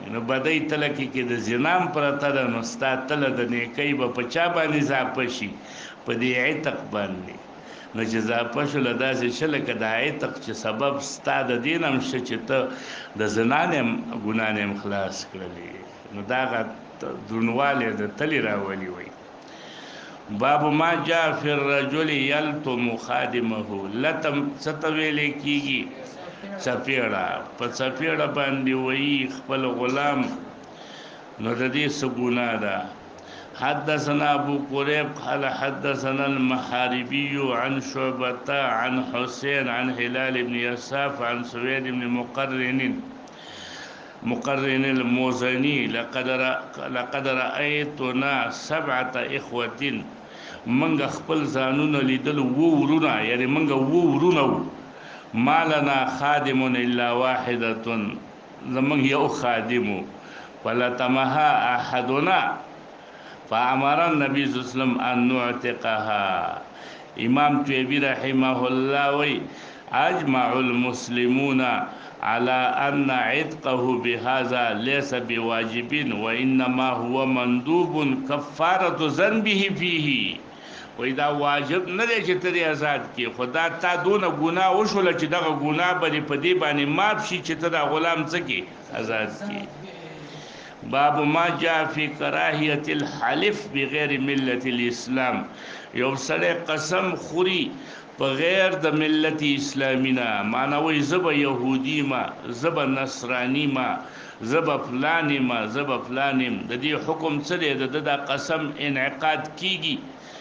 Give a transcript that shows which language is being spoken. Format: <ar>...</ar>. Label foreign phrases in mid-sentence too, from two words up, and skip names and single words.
<ps>نو بدۍ تله کې د زنام پرته ده، نو ستا تله د نیکۍ به په چا باندې اضافه شي؟ په دې عتق باندې. نو چې اضافه شوله داسې شله که د عتق چې سبب ستا د دې نه هم شه چې ته د زنا نه هم ګناه نه هم خلاص کړلې، نو دا هغه دروندوالی د تلې راولي.</ps> <ar>وی باب ما جاء فی الرجل یلتم خادمه.</ar> <ps>لتم څه ته ویلې کېږي؟ څپېړه. په څپېړه باندې وایي خپل غلام، نو د دې څه ګناه ده؟</ps> <ar>حدثنا ابو قريب قال حدثنا المحاربي عن شعبة عن حسين عن هلال بن يساف عن سويد بن مقرن الموزني لقد رأيتنا 7 إخوة.</ar> <ps>منګ خپل ځانونه لیدل ورونه، یعنی منګ ورونه</ps> <ar>ما لنا خادم الا واحدة،</ar> <ps>زمنګ یو خادمو.</ps> <ar>فلتمها احدنا فامر النبي صلى الله عليه وسلم ان نعتقها. امام طيبي رحمه الله وی اجمع المسلمون على ان عتقه بهذا ليس بواجب وانما هو مندوب كفاره ذنبه فيه.</ar> <ps>وی دا واجب نه دی چې ته آزاد کی، خدا تا دونه ګناه وشوله چې دغه ګناه به په دې باندې معاف شي چې ته دا غلام څه کی؟ آزاد کی.</ps> <ar>باب ما جاء في كراهية الحلف بغير ملة الإسلام.</ar> <ps>یو سړی قسم خوري په غیر د ملت اسلامی نه، معنا وایي زه به یهودي ما، زه به نصراني ما، زه به فلان ما، زه به فلان یم. د دې حکم څه دی؟ د ده دا قسم انعقاد کیږي که نه؟</ps>